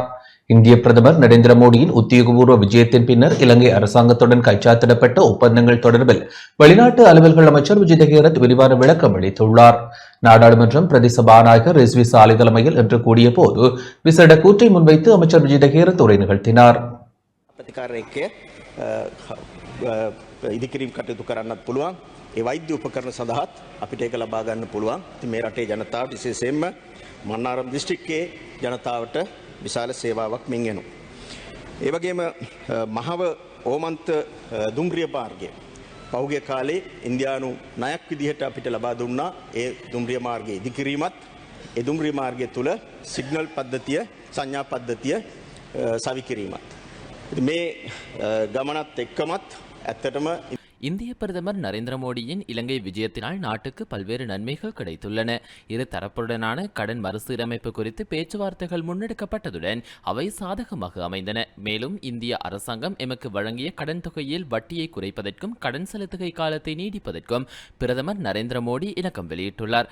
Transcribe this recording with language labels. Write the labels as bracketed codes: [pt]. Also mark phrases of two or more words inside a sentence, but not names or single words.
[ta] இந்திய பிரதமர் நரேந்திர மோடியின் உத்தியோகபூர்வ விஜயத்தின் பின்னர் இலங்கை அரசாங்கத்துடன் கைச்சாத்திடப்பட்ட ஒப்பந்தங்கள் தொடர்பில் வெளிநாட்டு அலுவல்கள் அமைச்சர் விஜித ஹேரத் விரிவான விளக்கம் அளித்துள்ளார். நாடாளுமன்றம் பிரதி சபாநாயகர் ரிஸ்வி சாலி தலைமையில் இன்று கூடிய போது விசேட கூற்றை முன்வைத்து அமைச்சர் விஜித ஹேரத் உரை நிகழ்த்தினார். [si] ඒ වෛද්‍ය උපකරණ සඳහාත් අපිට ඒක ලබා ගන්න පුළුවන්. ඉතින් මේ රටේ ජනතාවට විශේෂයෙන්ම මන්නාරම් දිස්ත්‍රික්කයේ ජනතාවට විශාල සේවාවක් මින් එනවා. ඒ වගේම මහව ඕමන්ත දුම්රිය මාර්ගය පහුගිය කාලේ ඉන්දියානු ණයක් විදිහට අපිට ලබා දුන්නා. ඒ දුම්රිය මාර්ගයේ ඉදිකිරීමත් ඒ දුම්රිය මාර්ගය තුල සිග්නල් පද්ධතිය සංඥා පද්ධතිය සවිකිරීමත්. ඉතින් මේ ගමනත් එක්කමත් ඇත්තටම [ta] இந்திய பிரதமர் நரேந்திர மோடியின் இலங்கை விஜயத்தினால் நாட்டுக்கு பல்வேறு நன்மைகள் கிடைத்துள்ளன. இரு தரப்புடனான கடன் மறுசீரமைப்பு குறித்து பேச்சுவார்த்தைகள் முன்னெடுக்கப்பட்டதுடன் அவை சாதகமாக அமைந்தன. மேலும் இந்திய அரசாங்கம் எமக்கு வழங்கிய கடன் தொகையில் வட்டியை குறைப்பதற்கும் கடன் செலுத்துகை காலத்தை நீடிப்பதற்கும் பிரதமர் நரேந்திர மோடி இணக்கம் வெளியிட்டுள்ளார்.